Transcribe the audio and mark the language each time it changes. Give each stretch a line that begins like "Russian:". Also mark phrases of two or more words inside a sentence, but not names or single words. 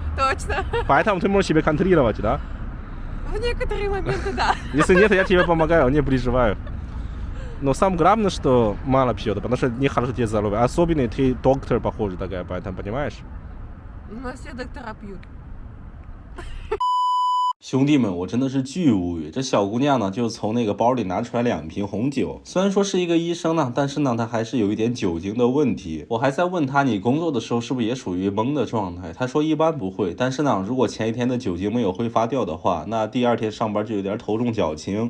Russian: Точно. Поэтому ты можешь себе контролировать, да? В некоторые моменты, да. Если нет, я тебе помогаю, не переживаю. Но самое главное, что мало пьет, потому что нехорошо тебе здоровье. Особенно ты доктор, похоже, такая, поэтому, понимаешь? У нас все доктора пьют.
Chinese: 兄弟们，我真的是巨无语。这小姑娘呢，就从那个包里拿出来2瓶红酒。虽然说是一个医生呢，但是呢，她还是有一点酒精的问题。我还在问她，你工作的时候是不是也属于懵的状态？她说一般不会，但是呢，如果前一天的酒精没有挥发掉的话，那第2天上班就有点头重脚轻。